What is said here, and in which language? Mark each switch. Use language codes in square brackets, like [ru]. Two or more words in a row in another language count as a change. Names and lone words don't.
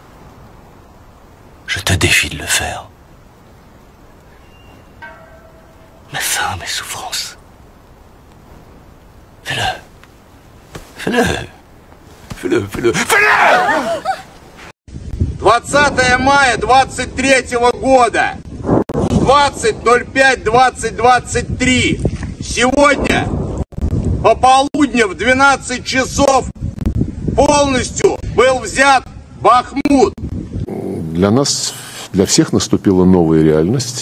[fr] Je te défie de le faire. Mets fin à mes souffrances. Fais-le. Fais-le. Fais-le, fais-le, fais-le! [ru] 20 мая 23 года. 20.05.2023. Сегодня пополудня в 12 часов полностью был взят Бахмут. Для нас, для всех наступила новая реальность.